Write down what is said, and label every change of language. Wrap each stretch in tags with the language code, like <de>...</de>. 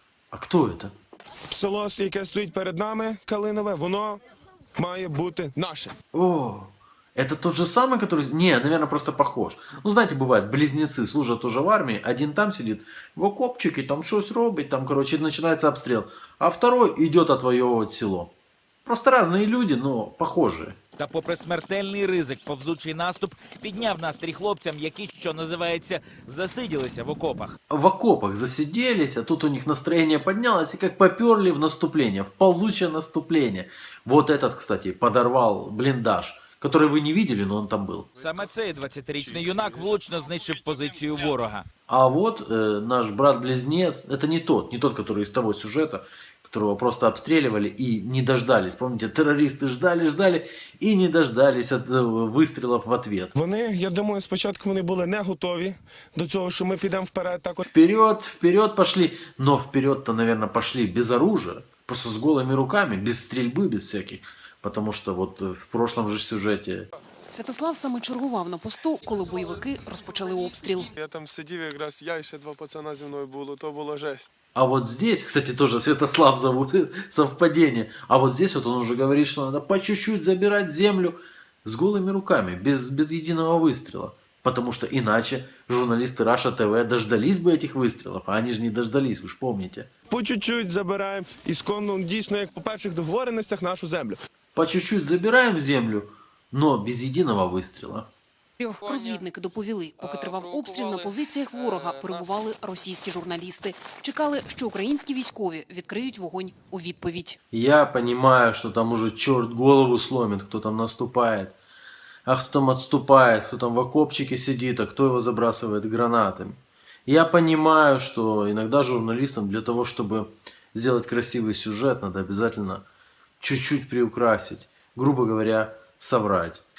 <ru>А кто это?</ru> <uk>Село, яке стоїть перед нами, Калинове, воно має бути наше.</uk> <ru>О, это тот же самый, который... Не, наверное, просто похож. Ну, знаете, бывает, близнецы служат тоже в армии, один там сидит в окопчике, там что-то робит, там, короче, начинается обстрел, а второй идет отвоевывать село. Просто разные люди, но похожие.</ru> <uk>Та попри смертельний ризик, повзучий наступ підняв настрій хлопцям, які, що називається, засиділися в окопах.</uk> <ru>В окопах засиделись, а тут у них настроение поднялось, и как поперли в наступление, в ползучее наступление. Вот этот, кстати, подорвал блиндаж, который вы не видели, но он там был.</ru> <uk>Саме цей 20-річний юнак влучно знищив позицію ворога.</uk> <ru>А вот наш брат-близнец, это не тот, который из того сюжета, которого просто обстреливали и не дождались. Помните, террористы ждали и не дождались от выстрелов в ответ.</ru> <uk>Вони, я думаю, спочатку вони були не готові до цього, що ми підемо вперед. Так от.</uk> <ru>Вперед пошли, но вперед-то, наверное, пошли без оружия, просто с голыми руками, без стрельбы, без всяких. Потому что вот в прошлом же сюжете...</ru> <uk>Святослав саме чергував на посту, коли бойовики розпочали обстріл. Я там сидів якраз, я і ще 2 пацана зі мною було, то було жесть.</uk> <ru>А вот здесь, кстати, тоже Святослав зовут, совпадение. А вот здесь вот он уже говорит, что надо по чуть-чуть забирать землю с голыми руками, без единого выстрела. Потому что иначе журналисты Раша ТВ дождались бы этих выстрелов, а они же не дождались, вы же помните.</ru> <uk>По чуть-чуть забираємо ісконно, дійсно, як по перших договореностях, нашу землю.</uk> <ru>По чуть-чуть забираем землю, но без единого выстрела.</ru> <uk>Розвідники доповіли, поки тривав обстріл, на позиціях ворога перебували російські журналісти. Чекали, що українські військові відкриють вогонь у відповідь.</uk> <ru>Я понимаю, что там уже черт голову сломит, кто там наступает, а кто там отступает, кто там в окопчике сидит, а кто его забрасывает гранатами. Я понимаю, что иногда журналистам для того, чтобы сделать красивый сюжет, надо обязательно чуть-чуть приукрасить, грубо говоря, соврать.</ru>